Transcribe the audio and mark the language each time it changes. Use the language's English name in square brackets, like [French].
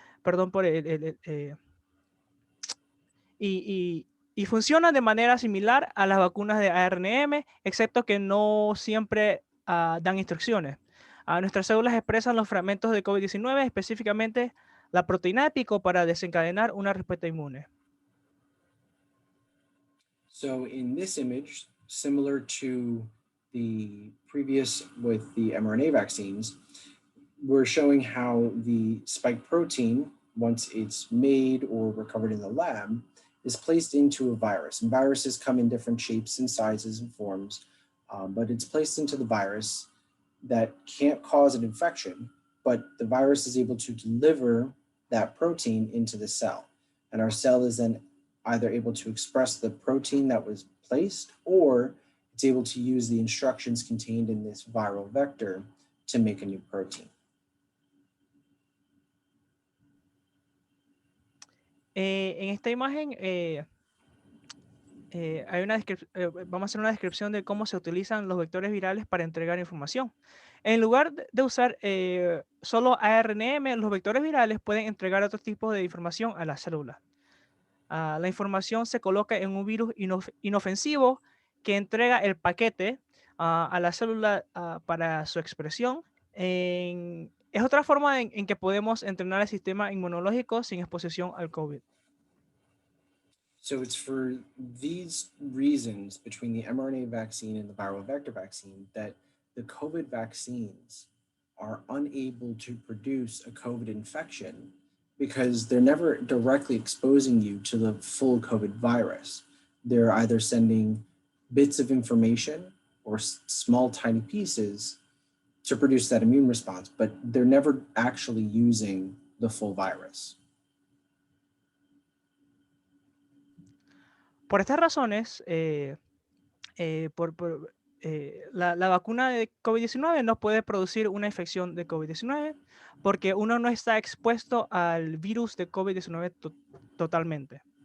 [Spanish] Perdón por y funcionan de manera similar a las vacunas de ARNM, excepto que no siempre dan instrucciones. Nuestras células expresan los fragmentos de COVID-19, específicamente la proteína de pico, para desencadenar una respuesta inmune. [English] So in this image, similar to the previous with the mRNA vaccines, we're showing how the spike protein, once it's made or recovered in the lab, is placed into a virus. And viruses come in different shapes and sizes and forms, but it's placed into the virus that can't cause an infection, but the virus is able to deliver that protein into the cell. And our cell is then either able to express the protein that was placed, or it's able to use the instructions contained in this viral vector to make a new protein. [Spanish] En esta imagen vamos a hacer una descripción de cómo se utilizan los vectores virales para entregar información. En lugar de usar solo ARNM, los vectores virales pueden entregar otros tipos de información a las células. La información se coloca en un virus inofensivo que entrega el paquete a la célula para su expresión. Es otra forma en que podemos entrenar el sistema inmunológico sin exposición al COVID. [English] So it's for these reasons between the mRNA vaccine and the viral vector vaccine that the COVID vaccines are unable to produce a COVID infection because they're never directly exposing you to the full COVID virus. They're either sending bits of information or small tiny pieces to produce that immune response, but they're never actually using the full virus. [Spanish] Por estas razones, la vacuna de COVID-19 no puede producir una infección de COVID-19 porque uno no está expuesto al virus de COVID-19 totalmente.